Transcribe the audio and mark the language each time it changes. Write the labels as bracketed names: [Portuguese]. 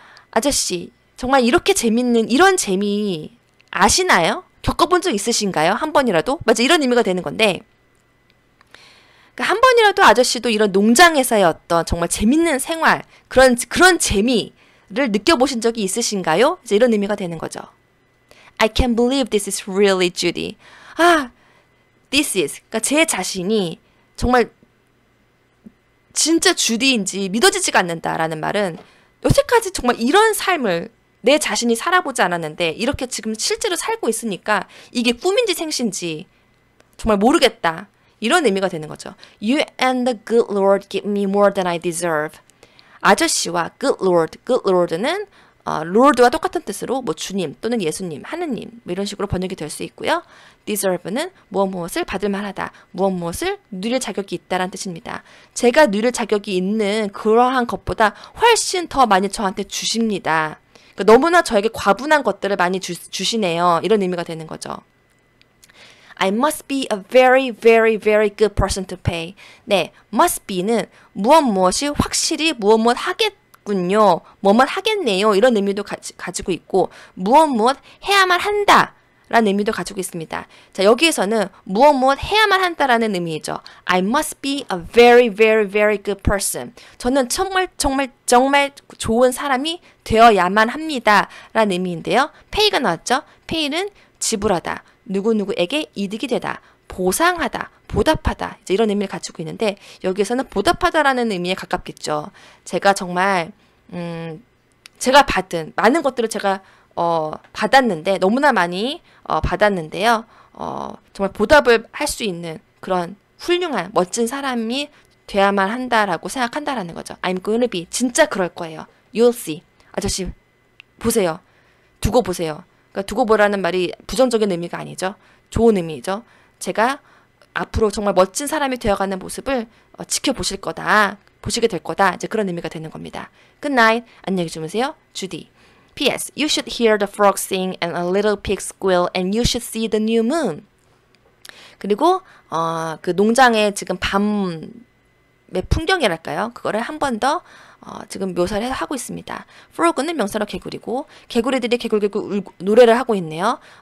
[Korean] 아저씨, 정말 이렇게 재밌는 이런 재미 아시나요? 겪어본 적 있으신가요? 한 번이라도? 맞아, 이런 의미가 되는 건데 그러니까 한 번이라도 아저씨도 이런 농장에서의 어떤 정말 재밌는 생활 그런 재미 느껴보신 적이 있으신가요? 이제 이런 의미가 되는 거죠. [English] I can't believe this is really Judy. 아, this is. [Korean] 그러니까 제 자신이 정말 진짜 주디인지 믿어지지가 않는다라는 말은 여태까지 정말 이런 삶을 내 자신이 살아보지 않았는데 이렇게 지금 실제로 살고 있으니까 이게 꿈인지 생신지 정말 모르겠다. 이런 의미가 되는 거죠. [English] You and the good Lord give me more than I deserve. [Korean] 아저씨와 good Lord는 Lord와 똑같은 뜻으로 뭐 주님 또는 예수님, 하느님 뭐 이런 식으로 번역이 될 수 있고요. deserve는 무엇을 받을 만하다, 무엇을 누릴 자격이 있다라는 뜻입니다. 제가 누릴 자격이 있는 그러한 것보다 훨씬 더 많이 저한테 주십니다. 그러니까 너무나 저에게 과분한 것들을 많이 주시네요. 이런 의미가 되는 거죠. [English] I must be a very, very, very good person to pay. [Korean] 네, must be는 무엇이 확실히 무엇 하겠군요. 뭐뭐 하겠네요. 이런 의미도 가지고 있고 무엇 해야만 한다. 라는 의미도 가지고 있습니다. 자, 여기에서는 무엇 해야만 한다라는 의미죠. [English] I must be a very, very, very good person. [Korean] 저는 정말 좋은 사람이 되어야만 합니다. 라는 의미인데요. pay가 나왔죠. pay는 지불하다. 누구누구에게 이득이 되다. 보상하다. 보답하다. 이제 이런 의미를 가지고 있는데 여기에서는 보답하다라는 의미에 가깝겠죠. 제가 정말 제가 받은 많은 것들을 제가 받았는데 너무나 많이 받았는데요. 정말 보답을 할 수 있는 그런 훌륭한 멋진 사람이 돼야만 한다라고 생각한다라는 거죠. [English] I'm going to be. [Korean] 진짜 그럴 거예요. [English] You'll see. [Korean] 아저씨 보세요. 두고 보세요. 그러니까 두고 보라는 말이 부정적인 의미가 아니죠. 좋은 의미죠. 제가 앞으로 정말 멋진 사람이 되어가는 모습을 지켜보실 거다. 보시게 될 거다. 이제 그런 의미가 되는 겁니다. [English] Good night. [Korean] 안녕히 주무세요. 주디. P.S. [English] You should hear the frog sing and a little pig squeal and you should see the new moon. [Korean] 그리고 그 농장의 지금 밤의 풍경이랄까요? 그거를 한 번 더 지금 묘사를 하고 있습니다. frog는 명사로 개구리고 개구리들이 개굴개굴 노래를 하고 있네요.